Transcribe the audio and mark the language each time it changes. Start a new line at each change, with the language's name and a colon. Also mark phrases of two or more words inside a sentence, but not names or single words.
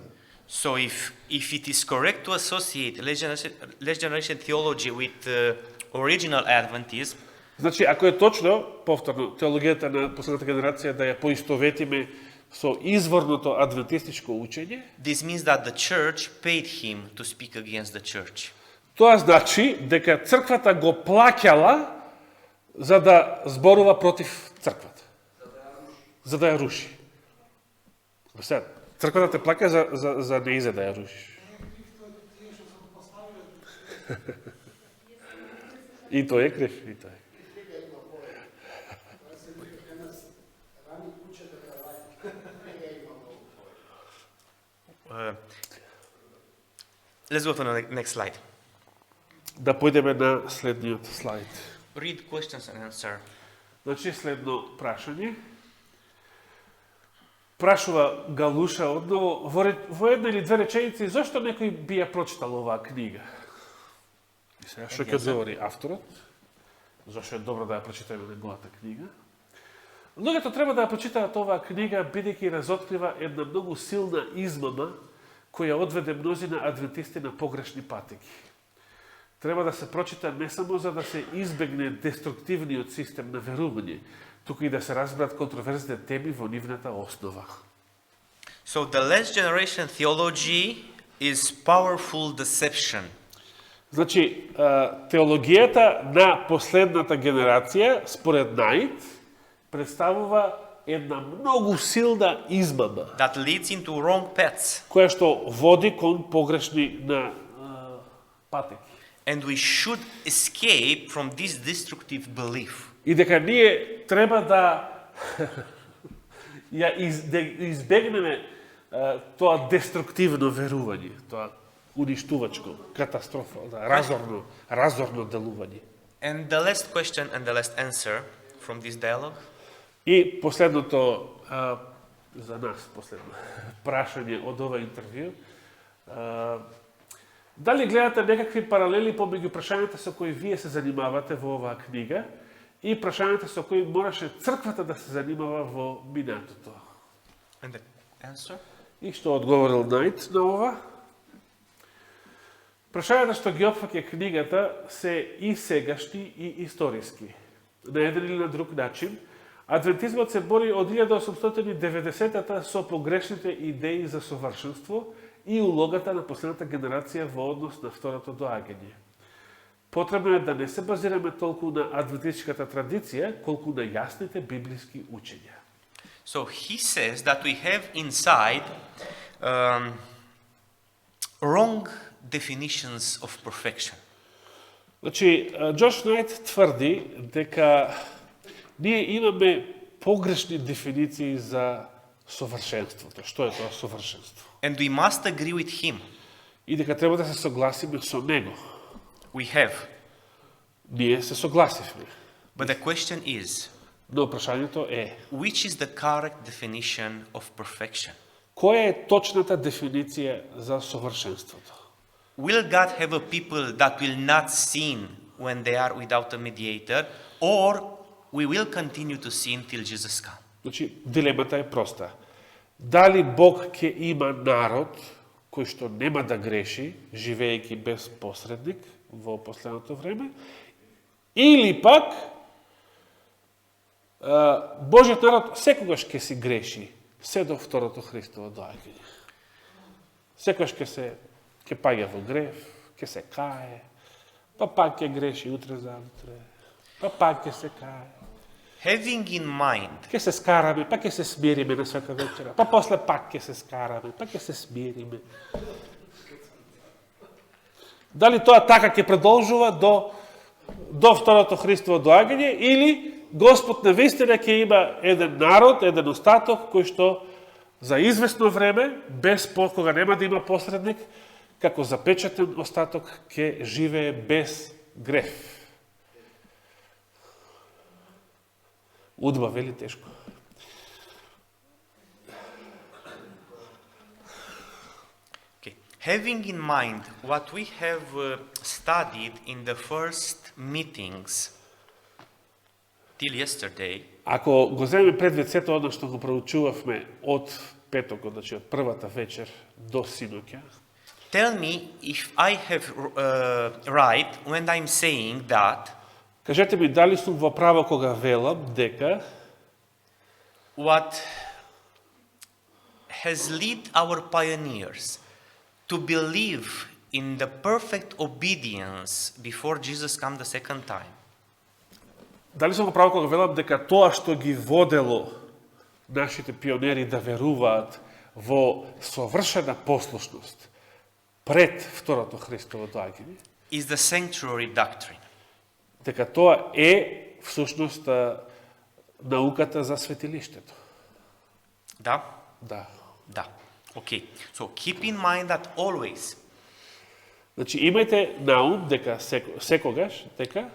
English: So if it is correct to associate last generation theology with original Adventism,
Macedonian: Значи, ако е точно, повторно, теологијата на последната генерација да ја поистоветиме со изворното адвентистичко учење,
English: this means that the church paid him to speak against the church.
Macedonian: тоа значи дека црквата го плаќала за да зборува против црквата. За да ја руши. Сега, црквата те плаќа за не изе да ја рушиш. И тој е крив, и тој е.
English: Let's go to the next slide.
Macedonian: Да појдеме на следниот слайд.
English: Read questions and answer.
Macedonian: Значи, следно прашање. Прашува Галуша одново во една или две реченици зошто некој би ја прочитал оваа книга? И сега што ќе одговори авторот? Зошто е добро да ја прочитаме неговата книга? Луѓето треба да ја прочитаат оваа книга бидејќи разоткрива една многу силна измама која одведе мнозина адвентисти на погрешни патеки. Треба да се прочита не само за да се избегне деструктивниот систем на верување, туку и да се разберат контроверзните теми во нивната основа.
English: So the last generation theology is powerful deception.
Macedonian: Значи, теологијата на последната генерација, според Најт, представува една многу силна измама,
English: That leads into wrong paths.
Macedonian: која што води кон погрешни на патеки.
English: And we should escape from this destructive belief.
Macedonian: И дека ние треба да да избегнеме тоа деструктивно верување, тоа уништувачко, катастрофа, разорно делување.
English: And the last question and the last answer from this dialogue.
Macedonian: И последното, за нас последно, прашање од ова интервју, дали гледате некакви паралели помеѓу прашањата со кои вие се занимавате во оваа книга и прашањата со кои мораше црквата да се занимава во минатото?
English: And the answer?
Macedonian: И што одговорил Најт на ова? Прашањата што ги опфаќа книгата се и сегашни и историски, на еден или на друг начин, Адвентизмот се бори од 1890-та со погрешните идеи за совршенство и улогата на последната генерација во однос на второто доаѓање. Потребно е да не се базираме толку на адвентистичката традиција, колку на јасните библиски учења.
English: So he says that we have inside wrong definitions of perfection.
Macedonian: Значи, Джош Најт тврди дека ние имаме погрешни дефиниции за совршенството. Што е тоа совршенство?
English: And we must agree with him.
Macedonian: И дека треба да се согласиме со него.
English: We have.
Macedonian: Ние се согласивме.
English: But the question is,
Macedonian: Но прашањето е,
English: which is the correct definition of perfection?
Macedonian: која е точната дефиниција за совршенството?
English: Will God have a people that will not sin when they are without a mediator, or we will continue to sin till Jesus comes?
Macedonian: Значи, дилемата е проста. Дали Бог ќе има народ кој што нема да греши, живеејќи без посредник во последното време, или пак Божиот народ секогаш ќе си греши, се до второто Христово доаѓање. Секогаш ќе паѓа во грев, ќе се кае, па пак ќе греши утре заутре, па пак ќе се кае.
English: Having in mind
Macedonian: Ќе се скараме, па ќе се смириме на света вечера, па после пак ќе се скараме, па ќе се смириме. Дали тоа така ќе продолжува до второто Христово доаѓање, или Господ навистина ќе има еден народ, еден остаток, кој што за известно време, без кога нема да има посредник, како запечатен остаток ќе живее без греф. Удба, вели тешко.
English: Okay. Having in mind what we have studied in the first meetings till yesterday,
Macedonian: Ако го земеме предвид сето одно што го проучувавме од петокот, значи од првата вечер до синоќа,
English: tell me if I have right when I'm saying that
Macedonian: кажете ми дали сум во право кога велам дека
English: what has led our pioneers to believe in the perfect obedience before Jesus comes the second time,
Macedonian: дали сум во право кога велам дека тоа што ги водело нашите пионери да веруваат во совршена послушност пред второто Христово доаѓање,
English: is the sanctuary doctrine.
Macedonian: дека тоа е всушност науката за светилиштето. Да? Да. Да.
English: Okay. So keep in mind that always
Macedonian: Значи имајте наум дека секогаш дека